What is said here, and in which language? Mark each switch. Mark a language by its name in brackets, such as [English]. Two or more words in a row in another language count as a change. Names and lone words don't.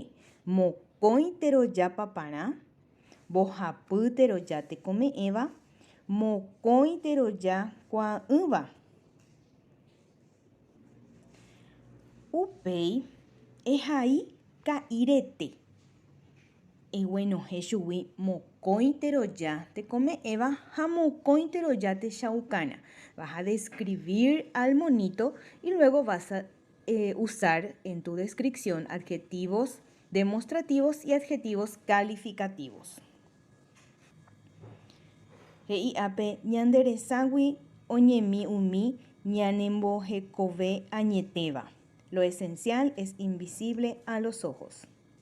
[Guarani] Mokõi teroja paparã, mbohapy teroja tekome'ẽva, mokõi teroja ko'ã'ỹva. Upéi ehai ka'irete. Eguenohẽ chugui mokõi teroja tekome'ẽva ha mokõi teroja techaukarã. [Spanish] Vas a describir al monito y luego vas a usar en tu descripción adjetivos demostrativos y adjetivos calificativos. [Guarani] He'i'ápe ñandereságui oñemi umi ñanembohekove añetéva. [Spanish] Lo esencial es invisible a los ojos.